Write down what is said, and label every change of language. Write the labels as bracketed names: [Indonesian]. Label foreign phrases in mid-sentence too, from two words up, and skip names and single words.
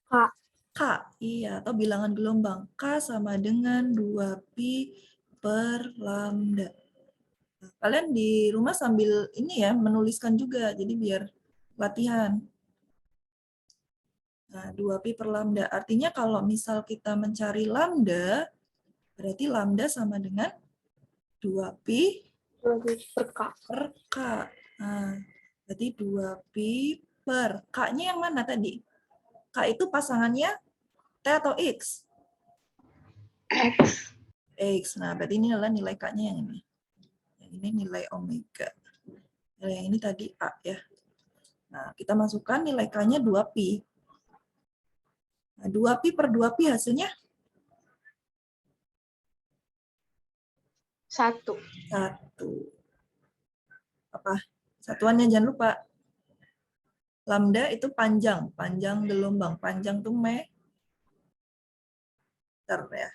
[Indonesian] K iya, atau bilangan gelombang. K sama dengan 2pi per lambda. Nah, kalian di rumah sambil ini ya, menuliskan juga, jadi biar latihan. Nah, 2pi per lambda. Artinya kalau misal kita mencari lambda, berarti lambda sama dengan 2pi per K. per K. Nah, berarti 2pi per K-nya yang mana tadi? K itu pasangannya T atau X? X. X. Nah, berarti ini adalah nilai K-nya yang ini. Yang ini nilai omega. Nilai yang ini tadi A ya. Nah, kita masukkan nilai K-nya 2pi. Nah, 2pi per 2pi hasilnya 1. 1. Apa? Satuannya jangan lupa. Lambda itu panjang gelombang. Panjang tuh meter ya.